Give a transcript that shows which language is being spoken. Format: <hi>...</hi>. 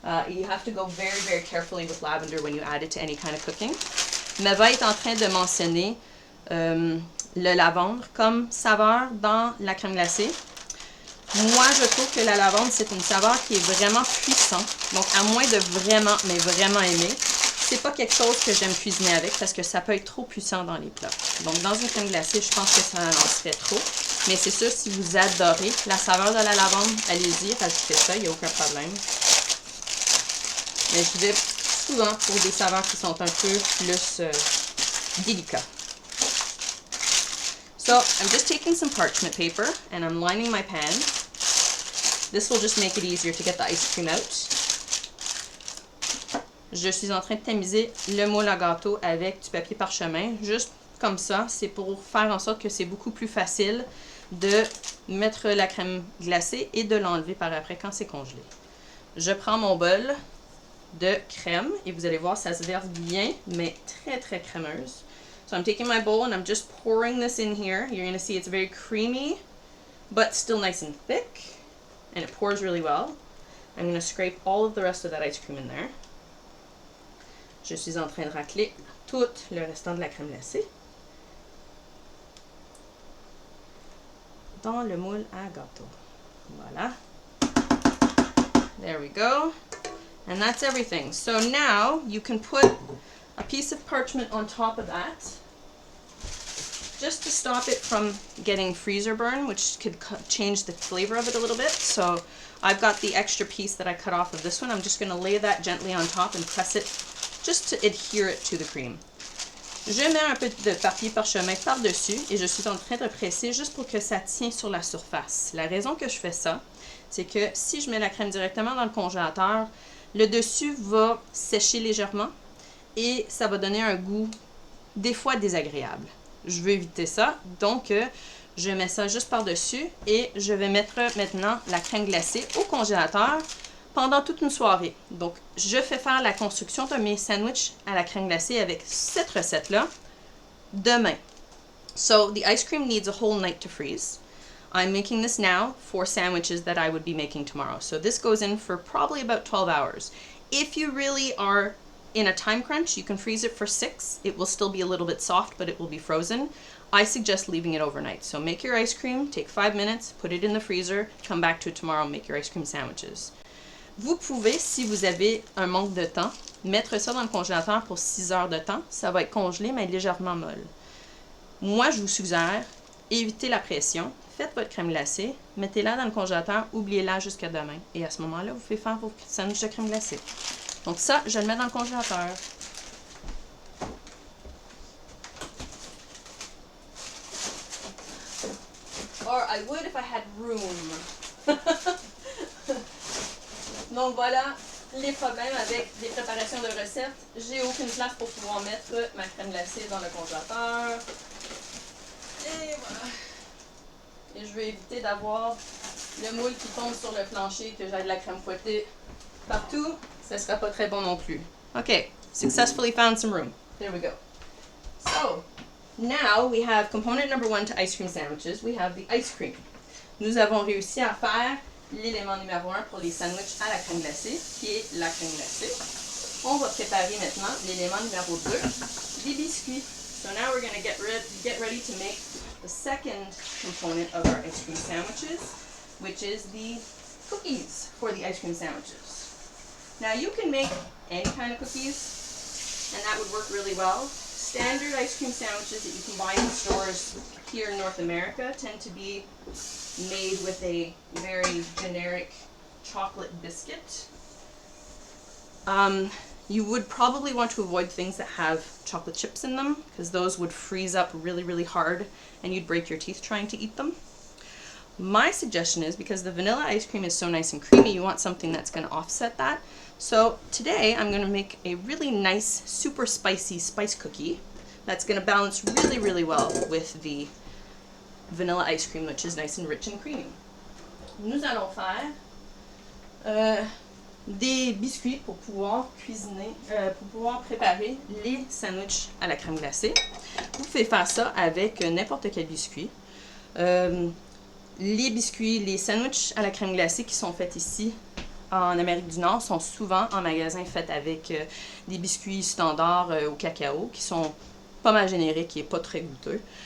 <en>You have to go very, very carefully with lavender when you add it to any kind of cooking.</en> <fr>Meva est en train de mentionner le lavande comme saveur dans la crème glacée. Moi, je trouve que la lavande, c'est une saveur qui est vraiment puissante. Donc, à moins de vraiment, mais vraiment aimer, c'est pas quelque chose que j'aime cuisiner avec parce que ça peut être trop puissant dans les plats. Donc, dans une crème glacée, je pense que ça en serait trop. Mais c'est sûr, si vous adorez la saveur de la lavande, allez-y, rajoutez ça, il n'y a aucun problème. Mais je vais souvent pour des saveurs qui sont un peu plus délicates.</fr> <en>So I'm just taking some parchment paper and I'm lining my pan. This will just make it easier to get the ice cream out.</en> <fr>Je suis en train de tamiser le moule à gâteau avec du papier parchemin, juste comme ça. C'est pour faire en sorte que c'est beaucoup plus facile de mettre la crème glacée et de l'enlever par après quand c'est congelé. Je prends mon bol de crème et vous allez voir, ça se verse bien, mais très crémeuse.</fr> <en>So I'm taking my bowl and I'm just pouring this in here. You're going to see it's very creamy, but still nice and thick, and it pours really well. I'm going to scrape all of the rest of that ice cream in there.</en> <fr>Je suis en train de racler tout le restant de la crème glacée dans le moule à gâteau.</fr> <en>Voilà. There we go. And that's everything. So now you can put a piece of parchment on top of that just to stop it from getting freezer burn, which could change the flavor of it a little bit. So I've got the extra piece that I cut off of this one. I'm just going to lay that gently on top and press it just to adhere it to the cream.</en> <fr>Je mets un peu de papier parchemin par-dessus et je suis en train de presser juste pour que ça tienne sur la surface. La raison que je fais ça, c'est que si je mets la crème directement dans le congélateur, le dessus va sécher légèrement et ça va donner un goût des fois désagréable. Je veux éviter ça, donc je mets ça juste par-dessus et je vais mettre maintenant la crème glacée au congélateur pendant toute une soirée. Donc, je fais faire la construction de mes sandwichs à la crème glacée avec cette recette-là demain.</fr> <en>So, the ice cream needs a whole night to freeze. I'm making this now for sandwiches that I would be making tomorrow. So, this goes in for probably about 12 hours. If you really are in a time crunch, you can freeze it for 6. It will still be a little bit soft, but it will be frozen. I suggest leaving it overnight. So, make your ice cream, take 5 minutes, put it in the freezer, come back to it tomorrow and make your ice cream sandwiches.</en> <fr>Vous pouvez, si vous avez un manque de temps, mettre ça dans le congélateur pour 6 heures de temps. Ça va être congelé, mais légèrement molle. Moi, je vous suggère, évitez la pression. Faites votre crème glacée, mettez-la dans le congélateur, oubliez-la jusqu'à demain. Et à ce moment-là, vous pouvez faire vos sandwichs de crème glacée. Donc ça, je le mets dans le congélateur.</fr> <en>Or I would if I had room.</en> <fr>Donc voilà les problèmes avec des préparations de recettes. J'ai aucune place pour pouvoir mettre ma crème glacée dans le congélateur. Et voilà. Et je veux éviter d'avoir le moule qui tombe sur le plancher, que j'ai de la crème fouettée partout. Ça ne sera pas très bon non plus.</fr> <en>Okay, successfully found some room. There we go. So, now we have component number 1 to ice cream sandwiches. We have the ice cream.</en> <fr>Nous avons réussi à faire l'élément numéro 1 pour les sandwichs à la crème glacée, qui est la crème glacée. On va préparer maintenant l'élément numéro 2, les biscuits.</fr> <en>So now we're going to get ready to make the second component of our ice cream sandwiches, which is the cookies for the ice cream sandwiches. Now you can make any kind of cookies, and that would work really well. Standard ice cream sandwiches that you can buy in stores here in North America tend to be made with a very generic chocolate biscuit. You would probably want to avoid things that have chocolate chips in them, because those would freeze up really hard and you'd break your teeth trying to eat them. My suggestion is, because the vanilla ice cream is so nice and creamy, you want something that's going to offset that. So today I'm going to make a really nice, super spicy spice cookie that's going to balance really well with the vanilla ice cream, which is nice and rich and creamy.</en> <fr>Nous allons faire des biscuits pour pouvoir cuisiner, pour pouvoir préparer les sandwichs à la crème glacée. Vous pouvez faire ça avec n'importe quel biscuit. Les biscuits, les sandwichs à la crème glacée qui sont faits ici en Amérique du Nord sont souvent en magasin faits avec des biscuits standards au cacao qui sont pas mal génériques et pas très goûteux.</fr>